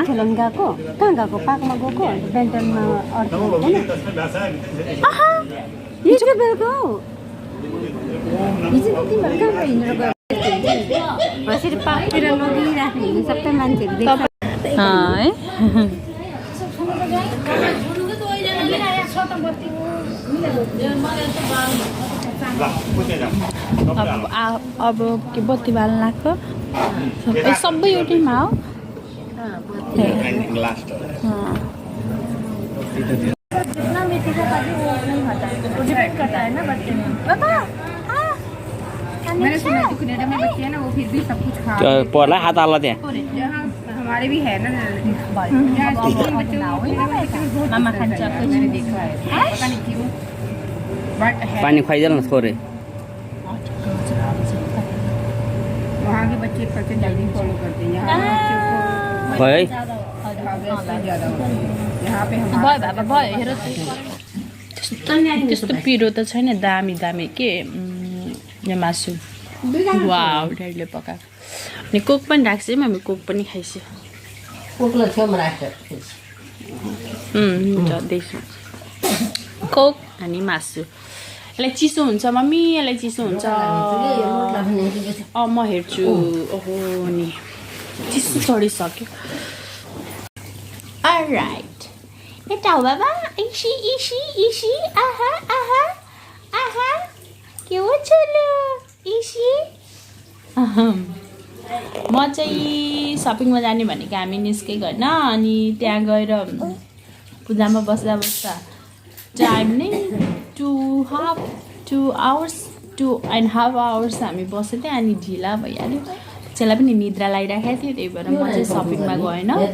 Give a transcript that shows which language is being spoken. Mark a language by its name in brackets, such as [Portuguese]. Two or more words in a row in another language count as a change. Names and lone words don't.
[Nepali] खेलाउनु गएको कहाँ गएको पार्कमा गएको बेन्टनमा हिजो बेलुका हौ हिजो तिमीहरू कहाँ हिँडेर गयो यसरी पार्कतिर लगिराख्ने सबै मान्छेहरू देख्छ अब के बत्ती बाल्न लाग्यो सबै एउटैमा हो लास्ट [Hindi] डिपेंड करता है ना बच्चे में मैंने सुना है कनाडा में बच्चे हैं ना वो फिर भी सब कुछ खा [Nepali] पर्ला हात हाल्ला त्यहाँ [Hindi] यहाँ हमारे भी है ना [Nepali] मामा खान्छ [Hindi] मैंने देखा है पता नहीं क्यों बट है [Nepali] पानी खुवाइदेऊ न थोरै [Hindi] वहाँ के बच्चे कल्चर जल्दी फॉलो करते हैं यहाँ [Nepali] भयो है यहाँ पे भयो त्यस्तो पिरो त छैन दामी दामी के यो मासु वाउ ड्याडीले पकाएको अनि कोक पनि राख्छ हामी कोक पनि खाइसक्यो कोकलाई छेउमा राख्छ जाँदैछु कोक अनि मासु यसलाई चिसो हुन्छ मम्मी यसलाई चिसो हुन्छ म हेर्छु ओहो नि चिसो चढिसक्यो अलराइट यता हो बाबा इसी इसी इसी आहा आहा आहा के हो छोलो इसी म चाहिँ सपिङमा जाने भनेको हामी निस्केको होइन अनि त्यहाँ गएर पूजामा बस्दा बस्दा टाइम नै 2.5 आवर्स हामी बसेको थियौँ अनि ढिला भइहाल्यो त्यसलाई पनि निद्रा लगाइराखेको थियो त्यही भएर म चाहिँ सपिङमा गएन